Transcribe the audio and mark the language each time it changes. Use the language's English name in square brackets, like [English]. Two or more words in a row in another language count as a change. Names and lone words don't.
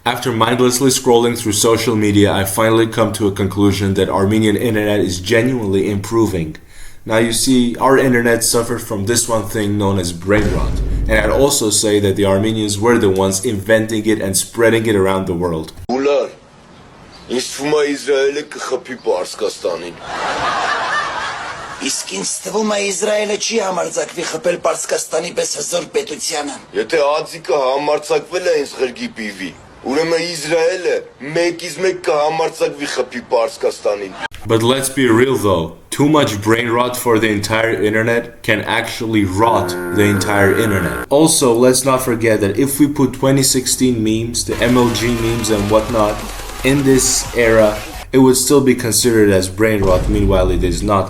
[English] After mindlessly scrolling through social media, I finally come to a conclusion that Armenian internet is genuinely improving. Now you see, our internet suffered from this one thing known as brainrot, and I'd also say that the Armenians were the ones inventing it and spreading it around the world. [Armenian] Իսկ ինձ թվում է Իսրայելը չի համարձակվի խփել Պարսկաստանի պես հզոր պետությանը։ Եթե Ածիկը համարձակվել է ինձ ղրգի պիվի, ուրեմն Իսրայելը մեկից մեկ կհամարձակվի խփի Պարսկաստանին։ [English] But let's be real though, too much brain rot for the entire internet can actually rot the entire internet. Also, let's not forget that if we put 2016 memes, the MLG memes and whatnot, in this era, it would still be considered as brain rot, meanwhile it is not.